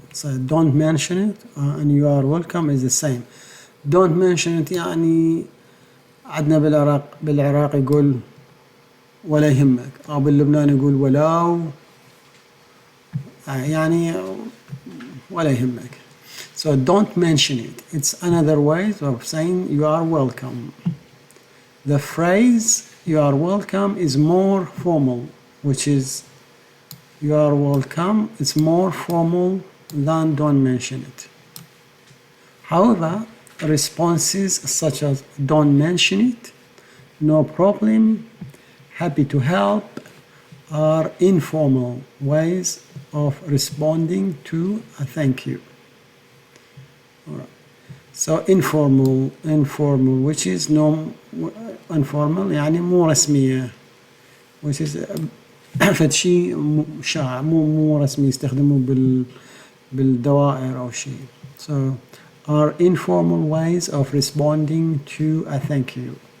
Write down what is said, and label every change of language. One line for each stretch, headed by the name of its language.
English: So don't mention it and you are welcome is the same. Don't mention it
Arabic: يعني عندنا بالعراق يقول ولا يهمك، أو باللبنان يقول ولو يعني ولا يهمك.
English: So don't mention it. It's another way of saying you are welcome. The phrase you are welcome is more formal, which is you are welcome. It's more formal than don't mention it. However, responses such as don't mention it, no problem, happy to help are informal ways of responding to a thank you. All right. So informal, which is no informal
Arabic: يعني مو رسمية,
English: which is
Arabic: فد شيء شائع مو رسمي يستخدموه بالدوائر أو شيء.
English: So are informal ways of responding to a thank you.